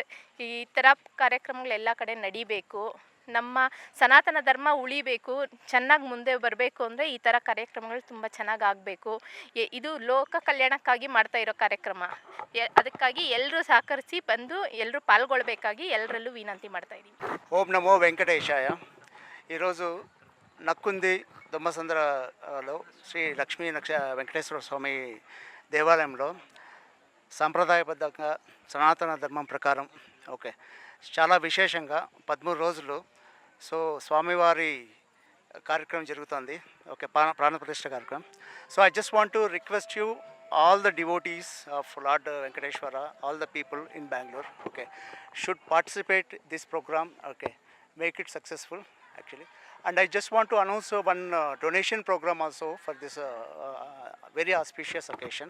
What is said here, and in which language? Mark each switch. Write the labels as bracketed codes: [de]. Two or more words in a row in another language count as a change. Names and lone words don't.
[kn] ಈ ಥರ ಕಾರ್ಯಕ್ರಮಗಳೆಲ್ಲ ಕಡೆ ನಡಿಬೇಕು. ನಮ್ಮ ಸನಾತನ ಧರ್ಮ ಉಳಿಬೇಕು, ಚೆನ್ನಾಗಿ ಮುಂದೆ ಬರಬೇಕು ಅಂದರೆ ಈ ಥರ ಕಾರ್ಯಕ್ರಮಗಳು ತುಂಬ ಚೆನ್ನಾಗಿ ಆಗಬೇಕು. ಇದು ಲೋಕ ಕಲ್ಯಾಣಕ್ಕಾಗಿ ಮಾಡ್ತಾ ಇರೋ ಕಾರ್ಯಕ್ರಮ. ಅದಕ್ಕಾಗಿ ಎಲ್ಲರೂ ಸಹಕರಿಸಿ ಬಂದು ಎಲ್ಲರೂ ಪಾಲ್ಗೊಳ್ಬೇಕಾಗಿ ಎಲ್ಲರಲ್ಲೂ ವಿನಂತಿ ಮಾಡ್ತಾ ಇದ್ದೀವಿ. [te] ఓం నమో వెంకటేశాయ. ఈరోజు నక్కుంది దొమ్మసంద్రలో శ్రీ లక్ష్మీ వెంకటేశ్వర స్వామి దేవాలయంలో సాంప్రదాయబద్ధంగా సనాతన ధర్మం ప్రకారం చాలా విశేషంగా 13 రోజులు స్వామివారి కార్యక్రమం జరుగుతుంది. ప్రాణప్రతిష్ఠ కార్యక్రమం. [en] I just want to request you, all the devotees of Lord Venkateshwara, all the people in Bangalore, should participate this program, make it successful actually. And I just want to announce one donation program also for this very auspicious occasion.